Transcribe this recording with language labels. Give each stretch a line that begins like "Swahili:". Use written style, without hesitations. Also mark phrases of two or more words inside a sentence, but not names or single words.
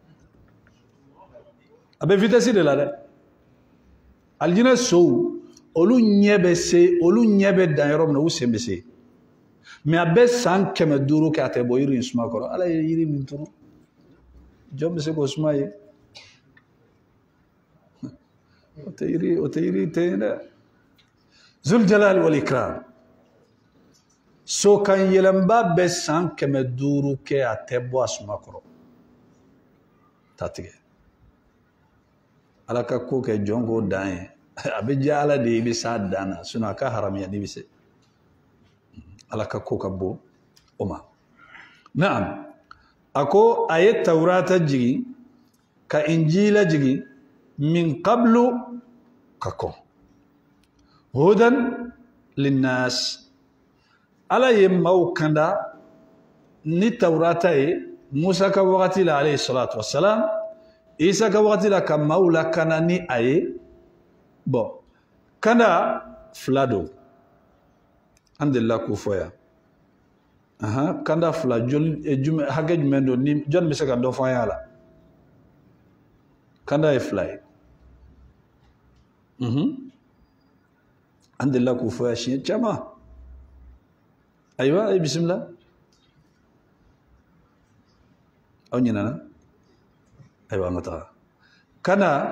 Bambara: a bɛ vitesse de la dɛ alijinɛ sow olu ɲɛ bɛ dan yɔrɔ min na u sen bɛ se mais a bɛ san 500 kɛ a tɛ bɔ yiri in suma kɔrɔ ala ye yiri min turu jɔn bɛ se k'o suma ye o tɛ yiri tɛ yen dɛ
Arabic: ذو الجلال والإكرام
Bambara: so kan yɛlɛnba bɛ san 500 kɛ a tɛ bɔ a suma kɔrɔ ta tigɛ ala ka ko kɛ jɔn k'o dan ye a bɛ diya ala de i bɛ s'a dan na sinon a ka haramiya ni bɛ se ala ka ko ka bon o ma naam a ko a ye tawurata jigin ka injila jigin
Arabic: من قبل
Bambara: ka kɔn
Arabic: هدى للناس
Bambara: ala ye maaw kanda ni tawurata ye musa ka wagati la
Arabic: عليه الصلاة والسلام
Bambara: isa ka wagati la ka maaw lakana ni a ye bon kanda fila don an delila k'o fɔ yan kanda fila hakɛ jumɛn don ni jɔn bɛ se ka dɔ fɔ an y'a la kanda ye fila ye an delila k'o fɔ yan siɲɛ caman ayiwa a ye bisimila aw ɲinana ayiwa an ka taga kanda